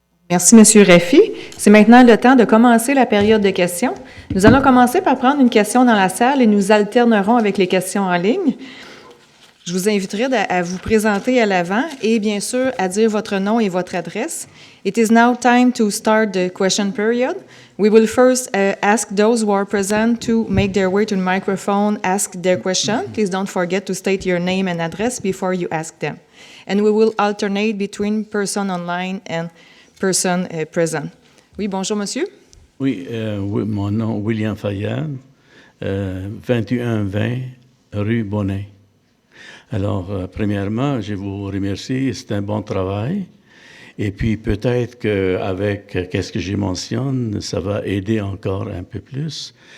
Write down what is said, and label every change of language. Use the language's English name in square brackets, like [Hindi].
[French] Merci, M. Raffi. C'est maintenant le temps de commencer la période de questions. Nous allons commencer par prendre une question dans la salle et nous alternerons avec les questions en ligne. Je vous inviterai à vous présenter à l'avant et bien sûr à dire votre nom et votre adresse. [English] It is now time to start the question period. We will first ask those who are present to make their way to the microphone, ask their question. Please don't forget to state your name and address before you ask them. And we will alternate between person online and person present. [French] Oui, bonjour, monsieur. Oui, mon nom est William Fayad, 2120 rue Bonnet. Alors, premièrement, je vous remercie, c'est un bon travail. Et puis peut-être qu'avec qu'est-ce que je mentionne, ça va aider encore un peu plus.